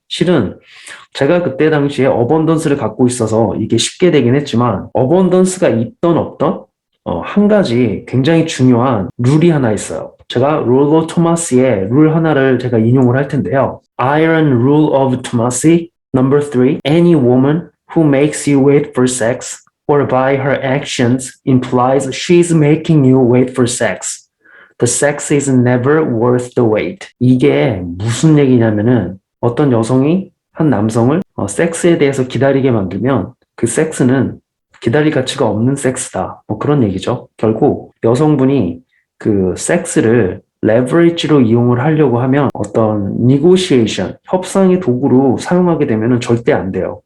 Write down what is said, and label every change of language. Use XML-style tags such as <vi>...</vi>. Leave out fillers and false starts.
<ko>실은 제가 그때 당시에 어번던스를 갖고 있어서 이게 쉽게 되긴 했지만 어번던스가 있던 없던 한 가지 굉장히 중요한 룰이 하나 있어요. 제가 롤러 토마스의 룰 하나를 제가 인용을 할 텐데요.</ko> <en>Iron Rule of Tomasi Number 3. Any woman who makes you wait for sex or by her actions implies she's making you wait for sex. The sex is never worth the wait.</en> <ko>이게 무슨 얘기냐면은 어떤 여성이 한 남성을 섹스에 대해서 기다리게 만들면 그 섹스는 기다릴 가치가 없는 섹스다. 뭐 그런 얘기죠. 결국 여성분이 그 섹스를 레버리지로 이용을 하려고 하면 어떤 negotiation, 협상의 도구로 사용하게 되면 절대 안 돼요.</ko>